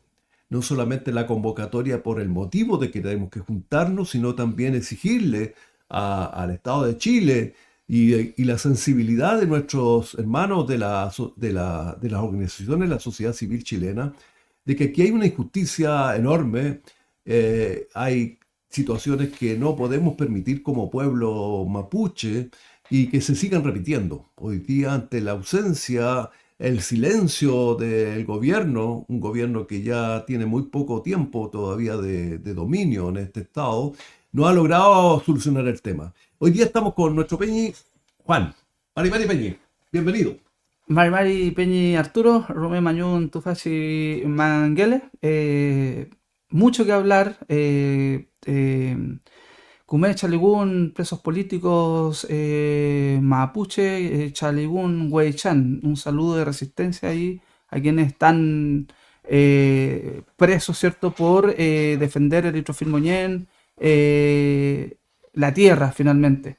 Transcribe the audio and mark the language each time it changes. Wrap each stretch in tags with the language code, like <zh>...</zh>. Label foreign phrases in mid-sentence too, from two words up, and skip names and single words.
<es>No solamente la convocatoria por el motivo de que tenemos que juntarnos, sino también exigirle al Estado de Chile y la sensibilidad de nuestros hermanos de las organizaciones de la sociedad civil chilena, de que aquí hay una injusticia enorme, hay situaciones que no podemos permitir como pueblo mapuche y que se sigan repitiendo. Hoy día, ante la ausencia, el silencio del gobierno, un gobierno que ya tiene muy poco tiempo todavía de dominio en este estado, no ha logrado solucionar el tema. Hoy día estamos con nuestro Peñi Juan.</es> <arn>Mari Mari Peñi, bienvenido. Mari Mari Peñi Arturo, Romé Mañún Tufashi Manguele.</arn> <es>Mucho que hablar.</es> <arn>Cumé Chaligún,</arn> <es>presos políticos mapuche,</es> <arn>Chaligún Huaychán.</arn> <es>Un saludo de resistencia ahí a quienes están presos, ¿cierto?, por defender el Itrofilmoñén, la tierra finalmente.</es>